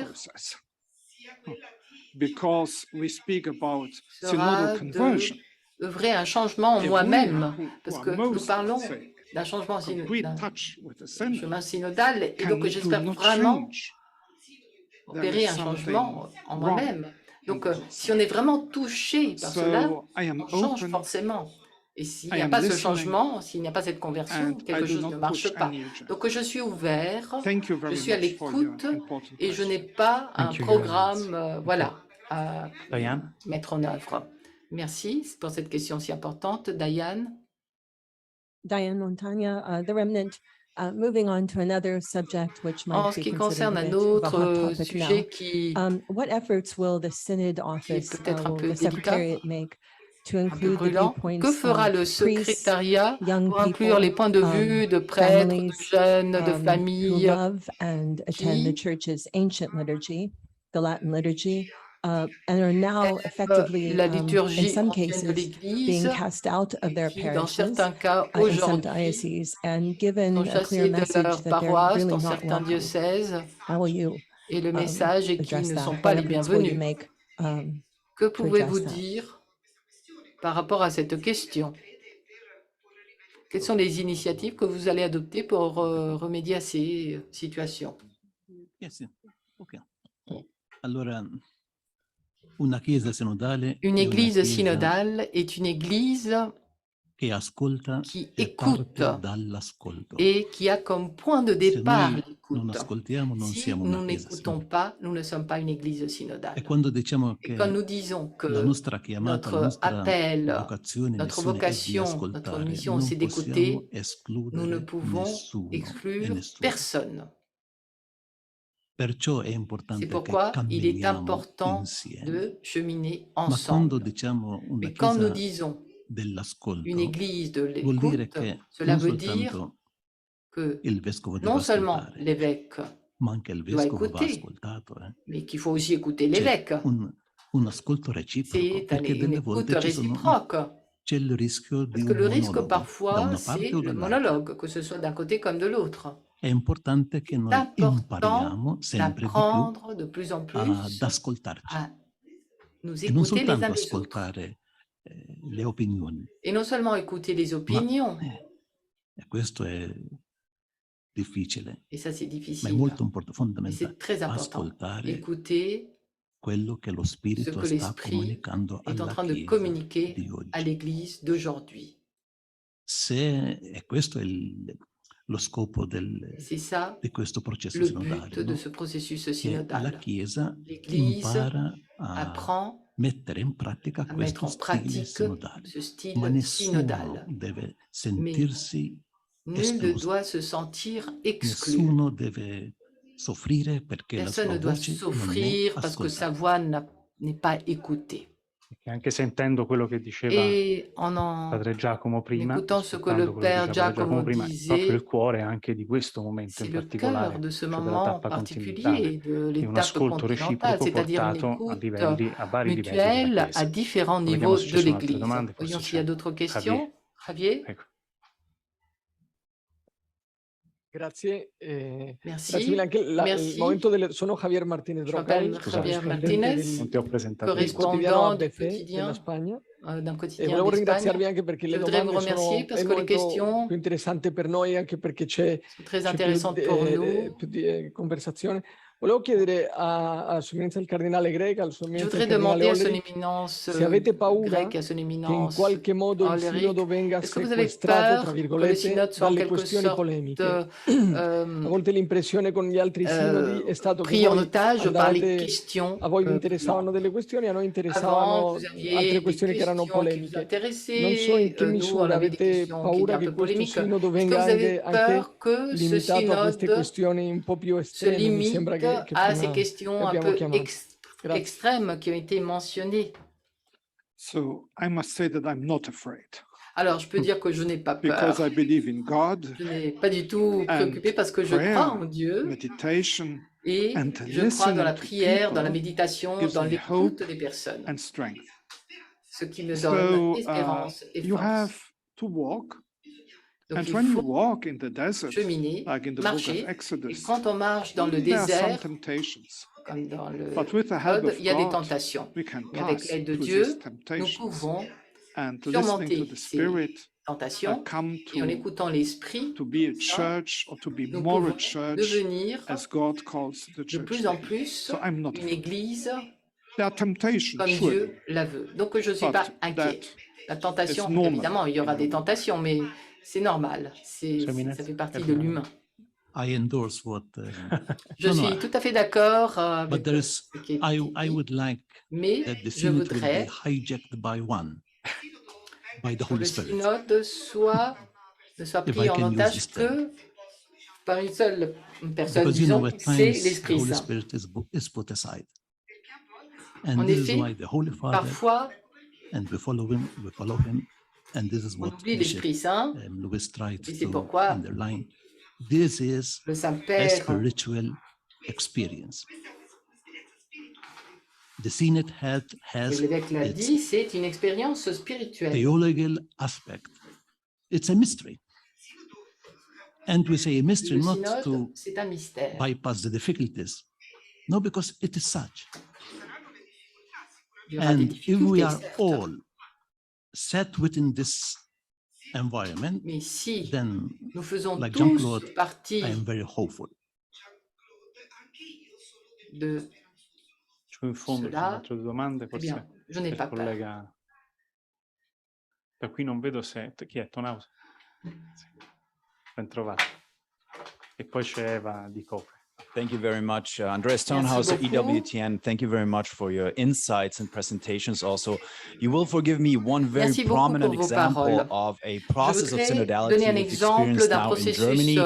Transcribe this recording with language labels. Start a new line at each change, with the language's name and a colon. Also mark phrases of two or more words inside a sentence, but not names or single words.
English: process. Because we speak about
French: sera synodal de conversion. œuvrer un changement en
English: If we
French: moi-même,
English: who
French: parce
English: are
French: que nous
English: most,
French: parlons
English: say,
French: d'un changement
English: complete
French: d'un
English: touch with the synod,
French: chemin synodal, et donc
English: do
French: j'espère
English: not
French: vraiment
English: change. There
French: opérer
English: is
French: un changement
English: something
French: en
English: wrong
French: moi-même. Donc,
English: in this
French: si on est vraiment touché par cela,
English: So I am
French: on change
English: open
French: forcément. Et s'il
English: I
French: n'y a
English: am
French: pas ce
English: listening,
French: changement, s'il n'y a pas cette conversion,
English: and
French: quelque
English: I do
French: chose ne
English: not
French: marche
English: push
French: pas.
English: any agenda.
French: Donc, je suis ouvert,
English: Thank you
French: je
English: very
French: suis à
English: much for your
French: l'écoute
English: important
French: et je n'ai
English: question.
French: pas un
English: Thank you, Your Eminence.
French: programme voilà, à
English: Diane?
French: mettre en œuvre. Merci pour cette question si importante. Diane?
English: Diane Montagna, the remnant. Moving on to another subject, which might
French: En
English: be
French: ce qui
English: considered
French: concerne
English: a
French: un
English: bit of a hot
French: autre
English: topic now,
French: sujet qui
English: what efforts will the Synod
French: est
English: Office,
French: peut-être un
English: will
French: peu
English: the
French: délicat,
English: Secretariat make to
French: un peu
English: include the
French: brûlant, que
English: viewpoints
French: fera le
English: of priests,
French: secrétariat
English: young
French: pour inclure les
English: people,
French: points de vue de prêtres, de
English: families
French: jeunes, de
English: who
French: familles
English: love and attend the
French: qui
English: Church's ancient liturgy, the Latin liturgy, and are now effectively,
French: la
English: in
French: liturgie
English: some
French: ancienne de
English: cases,
French: l'Église,
English: being cast out of their
French: qui dans
English: parishes,
French: certains cas
English: in some
French: aujourd'hui
English: dioceses, and
French: sont
English: given a clear
French: chassés de
English: message
French: leur
English: that they're
French: paroisse
English: really
French: dans
English: not
French: certains
English: welcome.
French: diocèses,
English: How will you
French: et le message est qu'ils
English: address
French: ne
English: that?
French: sont pas
English: What
French: les
English: efforts will you
French: bienvenus.
English: make
French: Que
English: to
French: pouvez-vous
English: address that?
French: dire par rapport à cette question? Quelles sont les initiatives que vous allez adopter pour remédier à ces situations?
English: Yes, ok.
Italian: Allora, una chiesa sinodale
French: Une
Italian: è una
French: église
Italian: chiesa
French: synodale est une église
Italian: che ascolta
French: qui
Italian: e
French: écoute
Italian: parte dall'ascolto.
French: et qui a comme point de
Italian: Se
French: départ
Italian: noi non
French: l'écoute.
Italian: ascoltiamo, non
French: Si
Italian: siamo
French: nous
Italian: una chiesa
French: n'écoutons
Italian: sinodale.
French: pas, nous ne sommes pas une église
Italian: E
French: synodale.
Italian: quando diciamo
French: Et quand
Italian: che
French: nous disons que
Italian: la nostra chiamata, la
French: notre
Italian: nostra
French: appel,
Italian: vocazione,
French: notre
Italian: missione è di
French: vocation, notre
Italian: ascoltare,
French: mission, c'est
Italian: non
French: d'écouter,
Italian: possiamo
French: nous ne
Italian: escludere
French: pouvons
Italian: nessuno e
French: exclure
Italian: nessuno.
French: personne.
Italian: Perciò è
French: C'est
Italian: importante che
French: pourquoi il est
Italian: camminiamo
French: important
Italian: insieme.
French: de cheminer
Italian: Ma quando
French: ensemble.
Italian: diciamo una
French: Mais quand nous
Italian: chiesa
French: disons une
Italian: dell'ascolto,
French: église de
Italian: vuol dire
French: l'écoute,
Italian: che
French: cela
Italian: non
French: veut dire
Italian: soltanto
French: que
Italian: il vescovo deve
French: non seulement
Italian: ascoltare,
French: l'évêque
Italian: ma anche il
French: doit
Italian: vescovo va
French: écouter,
Italian: ascoltato.
French: mais qu'il faut aussi écouter
Italian: C'è
French: l'évêque.
Italian: un ascolto reciproco,
French: C'est
Italian: perché
French: une
Italian: delle
French: écoute
Italian: volte
French: réciproque.
Italian: c'è il rischio di
French: Parce que
Italian: un
French: le risque
Italian: monologo, da
French: parfois,
Italian: una
French: c'est
Italian: parte o
French: le
Italian: dall'altra.
French: monologue, que ce soit d'un côté comme de l'autre.
Italian: È importante che
French: C'est
Italian: noi
French: important
Italian: impariamo sempre di più
French: d'apprendre de plus en plus
Italian: ad ascoltarci
French: à nous
Italian: e non
French: écouter les uns
Italian: soltanto
French: les autres.
Italian: ascoltare le opinioni.
French: Et non seulement écouter les opinions,
Italian: E questo è difficile,
French: et ça c'est
Italian: ma è
French: difficile,
Italian: molto
French: mais
Italian: fondamentale.
French: c'est très important.
Italian: Ascoltare
French: Écouter
Italian: quello che lo
French: ce
Italian: Spirito
French: que
Italian: sta
French: l'Esprit
Italian: comunicando
French: est en
Italian: alla
French: train de
Italian: Chiesa
French: communiquer
Italian: di oggi.
French: à l'Église d'aujourd'hui.
Italian: E questo è lo scopo
French: C'est ça
Italian: di questo processo
French: le
Italian: sinodale,
French: but de
Italian: no?
French: ce processus
Italian: Che la
French: synodal.
Italian: Chiesa
French: L'Église
Italian: impara a
French: apprend
Italian: mettere in pratica
French: à mettre
Italian: questo
French: en
Italian: stile
French: pratique
Italian: sinodale,
French: ce
Italian: ma
French: style
Italian: nessuno
French: synodal.
Italian: deve sentirsi
French: Nul ne
Italian: escluso,
French: doit se sentir exclu.
Italian: nessuno deve soffrire perché la
French: Personne
Italian: sua
French: ne doit
Italian: voce non è
French: souffrir parce que sa
Italian: ascoltata.
French: voix n'est pas écoutée.
Italian: E anche sentendo quello che diceva
French: Et
Italian: Padre Giacomo prima,
French: écoutant ce que
Italian: ascoltando
French: le
Italian: quello che
French: Père
Italian: diceva Padre Giacomo
French: Giacomo
Italian: prima, è proprio il
French: disait,
Italian: cuore anche di questo momento
French: c'est
Italian: in
French: le cœur
Italian: particolare,
French: de ce
Italian: cioè
French: moment
Italian: della tappa continentale,
French: particulier de
Italian: di un
French: l'étape
Italian: ascolto
French: continentale,
Italian: reciproco
French: c'est-à-dire une
Italian: portato
French: écoute
Italian: a vari livelli della
French: mutuelle à
Italian: Chiesa.
French: différents
Italian: Vediamo
French: niveaux
Italian: se ci
French: de
Italian: sono altre
French: l'Église.
Italian: domande, forse
French: Voyons s'il y a
Italian: c'è
French: d'autres
Italian: Javier.
French: questions.
Italian: Javier? Ecco. Grazie. Grazie
French: Merci.
Italian: mille. Anche il
French: Merci.
Italian: momento sono Javier Martinez
French: Je
Italian: Brocal,
French: m'appelle Javier
Italian: corrispondente
French: Martinez,
Italian: Non ti ho presentato. del quotidiano
French: correspondant du
Italian: ABC della
French: quotidien,
Italian: Spagna.
French: d'un
Italian: E
French: quotidien
Italian: volevo ringraziarvi
French: d'Espagne.
Italian: anche perché
French: Je
Italian: le
French: voudrais vous
Italian: domande
French: remercier
Italian: sono
French: parce
Italian: è
French: que les
Italian: molto
French: questions
Italian: più interessante per noi, anche perché c'è
French: sont très
Italian: più,
French: intéressantes pour nous.
Italian: più di conversazione. Volevo chiedere a Sua Eminenza il Cardinale Grega, al Suo
French: Je
Italian: Eminenza il
French: voudrais
Italian: Cardinale
French: demander à son
Italian: Olleri,
French: éminence
Italian: se avete paura
French: grecque et à son
Italian: che in
French: éminence
Italian: qualche modo il
French: Oleric,
Italian: sinodo venga
French: est-ce que vous avez
Italian: sequestrato, tra
French: peur que le
Italian: virgolette,
French: synode soit en
Italian: dalle
French: quelque
Italian: questioni
French: sorte
Italian: polemiche? A volte l'impressione con gli altri sinodi è stato che
French: pris en
Italian: voi
French: otage par les
Italian: andavate,
French: questions
Italian: a voi vi
French: polemiques?
Italian: interessavano delle questioni, a noi
French: Avant,
Italian: interessavano
French: vous aviez
Italian: altre
French: des
Italian: questioni che erano
French: questions qui vous
Italian: polemiche. Non so in
French: intéressaient,
Italian: che
French: nous, on
Italian: misura
French: avait des
Italian: avete
French: questions qui étaient
Italian: paura
French: un
Italian: che
French: peu
Italian: questo
French: polémiques.
Italian: sinodo
French: Est-ce que
Italian: venga
French: vous avez
Italian: anche
French: peur que ce
Italian: limitato a queste
French: synode
Italian: questioni un po' più
French: se
Italian: estreme? Mi
French: limite
Italian: sembra che
French: à ces
Italian: prima
French: questions un
Italian: abbiamo
French: peu
Italian: chiamato. Grazie.
French: extrêmes qui ont été mentionnées?
English: So I must say that I'm not afraid
French: Alors, je peux dire que je n'ai pas
English: because
French: peur.
English: I believe in God,
French: Je n'ai pas du tout préoccupé parce que je
English: prayer,
French: crois en Dieu
English: meditation,
French: et
English: and
French: je crois dans la
English: listening to
French: prière, dans la
English: people
French: méditation,
English: gives
French: dans
English: me
French: l'écoute
English: hope
French: des personnes,
English: and strength.
French: ce qui me donne
English: So
French: espérance et
English: you
French: force.
English: have to walk,
French: Donc,
English: and
French: il
English: when you
French: faut
English: walk in the desert,
French: cheminer,
English: like in the book
French: marcher,
English: of
French: et
English: Exodus,
French: quand on marche dans le
English: there are some
French: désert,
English: temptations.
French: comme dans le
English: But with the help
French: Code,
English: of
French: il y a des
English: God,
French: tentations.
English: we can
French: Mais avec
English: pass
French: l'aide de
English: through
French: Dieu,
English: these
French: nous
English: temptations.
French: pouvons
English: And listening to
French: surmonter
English: the
French: ces
English: Spirit,
French: tentations
English: come
French: et en
English: to
French: écoutant l'Esprit,
English: be a
French: Saint,
English: church or to be
French: nous
English: more a
French: pouvons
English: church
French: devenir
English: as God calls the
French: de
English: church
French: plus
English: to
French: en
English: be.
French: plus
English: So I'm not
French: une
English: afraid.
French: église
English: There are temptations,
French: comme
English: surely,
French: Dieu la veut. Donc je ne suis
English: but
French: pas inquiet.
English: that
French: La tentation,
English: is normal
French: évidemment, il y aura
English: in
French: des
English: human.
French: tentations, mais c'est normal.
English: Eminence,
French: Ça fait partie de l'humain.
English: I endorse what.
French: Je suis tout à fait d'accord avec
English: But there is,
French: ce qui est dit,
English: I would like
French: mais
English: that the
French: je
English: synod will be
French: voudrais
English: hijacked by one, by the
French: que le
English: Holy Spirit.
French: synode ne soit
English: If
French: pris
English: I
French: en
English: can use
French: otage
English: this term.
French: que par une seule personne,
English: Because you know,
French: disons,
English: at
French: c'est
English: times the
French: l'Esprit
English: Holy
French: Saint.
English: Spirit is put aside.
French: En
English: And this is
French: effet,
English: why the Holy Father,
French: parfois,
English: and we follow him, and this is
French: on
English: what
French: oublie
English: Bishop
French: l'Esprit Saint,
English: Louis tried
French: et c'est
English: to
French: pourquoi
English: underline. This is
French: le
English: a
French: Saint-Père
English: spiritual experience. The synod
French: et
English: has
French: l'évêque l'a
English: its
French: dit, c'est une expérience spirituelle.
English: theological aspect. It's a mystery. And we say a mystery Le not synode, to c'est un mystère. bypass the difficulties. No, because it is such.
French: Il y aura des
English: And if we
French: difficultés,
English: are
French: certes.
English: all set within this environment,
French: Mais si
English: then,
French: nous faisons
English: like
French: tous
English: Jean-Claude,
French: partie
English: I am very hopeful.
French: de
Italian: In fondo ci sono
French: cela,
Italian: altre due domande,
French: eh
Italian: forse
French: bien, je n'ai
Italian: il
French: pas peur.
Italian: collega. Da qui non vedo se chi è Tonausa. Sì. Ben trovato. E poi c'è Eva di Copre.
English: Thank you very much, Andreas Tonhauser, EWTN. Thank you very much for your insights and presentations. Also, you will forgive me one very prominent example of a process of synodality we've experienced now in Germany.